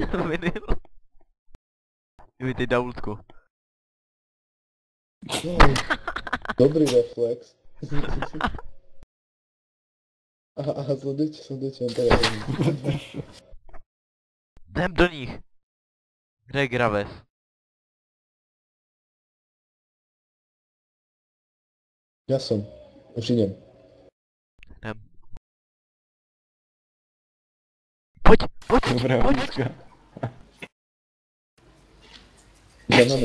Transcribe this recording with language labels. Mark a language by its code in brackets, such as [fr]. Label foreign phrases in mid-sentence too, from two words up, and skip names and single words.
[cs] Vinyl. Dívej, ty daultku. No, dobrý reflex. Aha, sledujte, on to je. Jdem do nich. Kde je Graves? [sk] Ja som. Už idem. [cs] Jdem. Pojď, Dobrá pojď. píčka. Banane